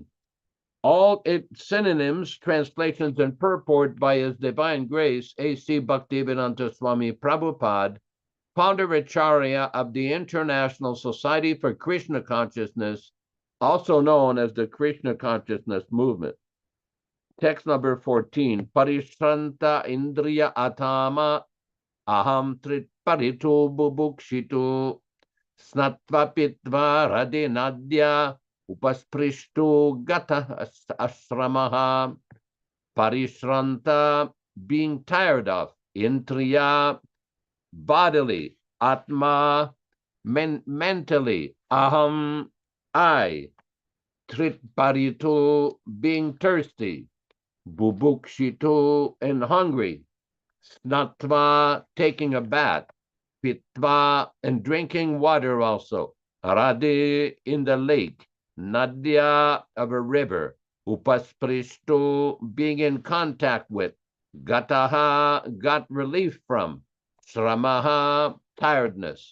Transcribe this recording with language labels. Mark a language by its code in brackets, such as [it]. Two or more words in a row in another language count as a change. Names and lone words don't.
[en] All its synonyms, translations, and purport by His Divine Grace, A.C. Bhaktivedanta Swami Prabhupada, founder Acharya of the International Society for Krishna Consciousness, also known as the Krishna Consciousness Movement. Text number 14. [sa] Parishranta indriya atama aham trit paritu bubukshitu snatva pitva radinadya upasprishtu gata asramaha. Parishranta, [en] being tired of, indriya, bodily, atma, mentally, aham, I, tritparitu, being thirsty, bubukshitu, and hungry, snatva, taking a bath, pitva, and drinking water also, radi, in the lake, nadya, of a river, upasprishtu, being in contact with, gataha, got relief from, sramaha, tiredness.